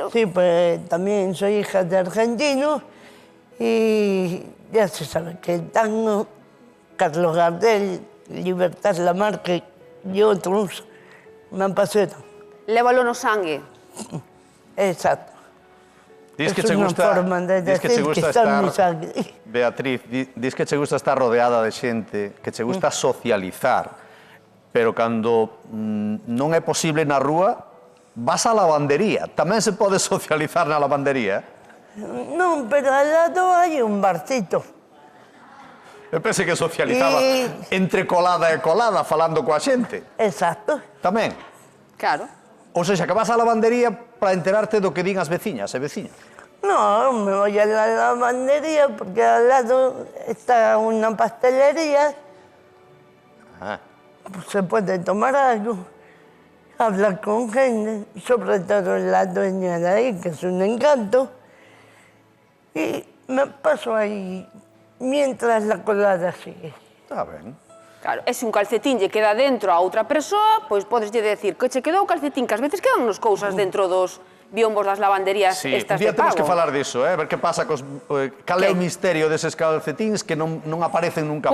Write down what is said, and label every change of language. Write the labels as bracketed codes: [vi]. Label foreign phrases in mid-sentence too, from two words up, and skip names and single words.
[es] Sí, pues también soy hija de argentinos y ya se sabe que el tango, Carlos Gardel, Libertad Lamarque y otros me apasionan. [gl] Lévalo no sangue. [es] Exacto. [gl] Dis que [es] Es [gl] che [es] una [gl] gusta, [es] forma de [gl] dis que che [es] decir que [gl] gusta [es] está en mi [gl] estar, [es] sangre. [gl] Beatriz, dis que che gusta estar rodeada de xente, que che gusta socializar, pero cando non é posible na rúa, vas á lavandería. Tamén se pode socializar na lavandería. [es] No, pero al lado hay un barcito. [gl] Eu pensei que socializaba entre colada e colada, falando coa xente. Exacto. Tamén. Claro. Ou seja, que vas á lavandería para enterarte do que din as veciñas e veciños. [es] No, me voy a la lavandería porque al lado está una pastelería. Ah. Pues se puede tomar algo, hablar con gente, sobre todo la dueña de ahí, que es un encanto. Y me paso ahí mientras la colada sigue. [gl] Está ben. Claro, e se un calcetín lle queda dentro a outra persoa, pois podes lle decir que che quedou o calcetín, que ás veces quedan nos cousas dentro dos biombos das lavanderías [es] Sí, estas un día de pago. [gl] temos que falar diso, ver que pasa cos... cal é o misterio deses calcetíns que non aparecen nunca